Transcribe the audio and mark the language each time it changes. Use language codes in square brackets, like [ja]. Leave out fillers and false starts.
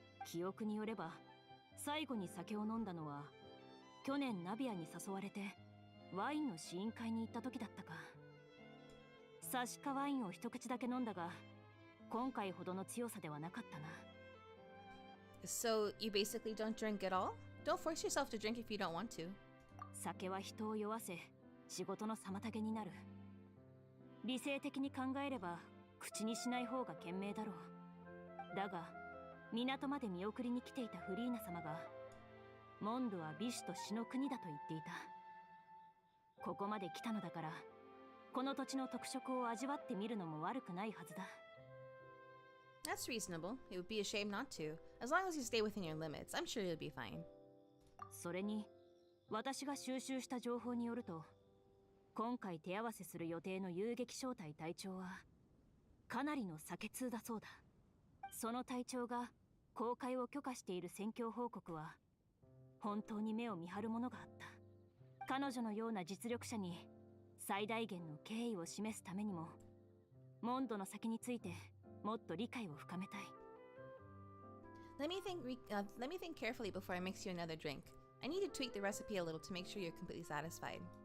[ja] 記憶によれば、最後に酒を飲んだのは去年ナビアに誘われてワインの試飲会に行った時だったか。サシカワインを一口だけ飲んだが、今回ほどの強さではなかったな。 [en] So you basically don't drink at all? Don't force yourself to drink if you don't want to. [ja] 酒は人を酔わせ、仕事の妨げになる。理性的に考えれば口にしない方が賢明だろう。だが港まで見送りに来ていたフリーナ様が、モンドは美酒と詩の国だと言っていた。ここまで来たのだから、この土地の特色を味わってみるのも悪くないはずだ。 [en] That's reasonable. It would be a shame not to. As long as you stay within your limits, I'm sure you'll be fine. [ja] それに、私が収集した情報によると、今回手合わせする予定の遊撃小隊隊長は、かなりの酒通だそうだ。その隊長が公開を許可している戦況報告は、本当に目を見張るものがあった。彼女のような実力者に最大限の敬意を示すためにも、モンドの先についてもっと理解を深めたい。 [en] Let me think carefully before I mix you another drink. I need to tweak the recipe a little to make sure you're completely satisfied.